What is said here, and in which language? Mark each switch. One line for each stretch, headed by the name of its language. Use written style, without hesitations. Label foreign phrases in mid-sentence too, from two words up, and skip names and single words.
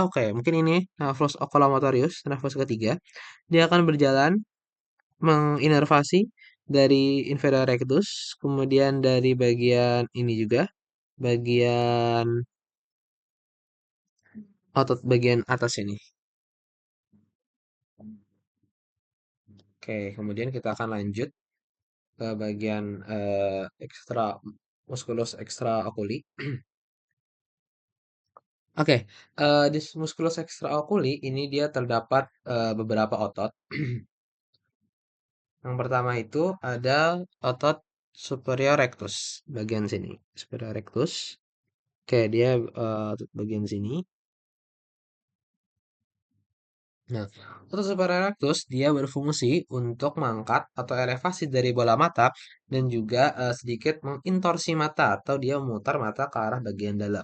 Indonesian: Oke, mungkin ini
Latin: nervus oculomotorius,
Indonesian: nervus ketiga. Dia akan berjalan menginervasi dari
Latin: inferior rectus,
Indonesian: kemudian dari bagian ini juga, bagian otot bagian atas ini. Oke, kemudian kita akan lanjut ke bagian ekstra
Latin: musculus extra oculi.
Indonesian: Oke, di
Latin: musculus extra oculi
Indonesian: ini dia terdapat beberapa otot. Yang pertama itu ada otot
Latin: superior rectus
Indonesian: bagian sini.
Latin: Superior rectus.
Indonesian: Oke, dia otot bagian sini. Nah, otot
Latin: superior rectus
Indonesian: dia berfungsi untuk mengangkat atau elevasi dari bola mata dan juga sedikit mengintorsi mata atau dia memutar mata ke arah bagian dalam.